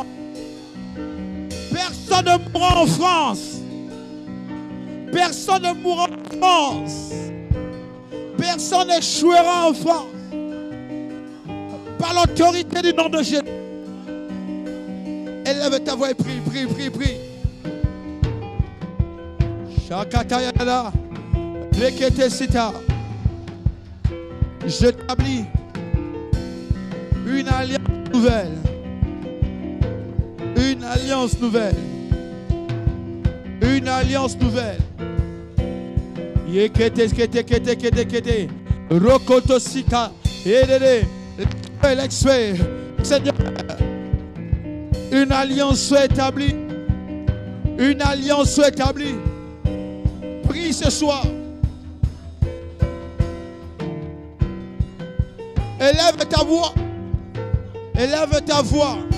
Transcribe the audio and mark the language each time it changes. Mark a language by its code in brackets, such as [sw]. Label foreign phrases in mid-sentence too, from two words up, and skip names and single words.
[fr] Personne ne mourra en France. Personne ne mourra en France. Personne n'échouera en France. Par l'autorité du nom de Jésus. Élève ta voix et prie, prie, prie, prie. Shakatayala, Reketesita. J'établis une alliance nouvelle. Une alliance nouvelle. Une alliance nouvelle. Rokotosika. [en] Let's pray. [fr] Seigneur, une alliance soit établie. Une alliance soit établie. Prie ce soir. Élève ta voix. Élève ta voix.